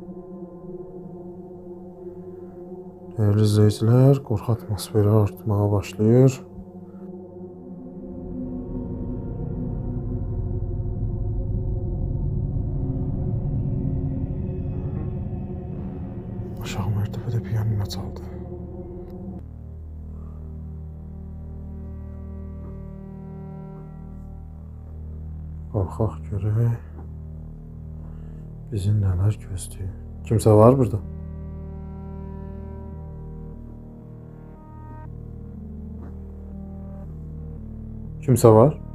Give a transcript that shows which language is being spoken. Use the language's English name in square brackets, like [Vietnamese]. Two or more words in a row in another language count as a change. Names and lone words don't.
[Turkish] Değerli izleyiciler, korku atmosferi artmaya başlıyor. Aşağı mertebede piyano çaldı. [Azerbaijani] Qalxaq görək. Bizi nələr gözləyir. Kimsə var burada? Kimsə var?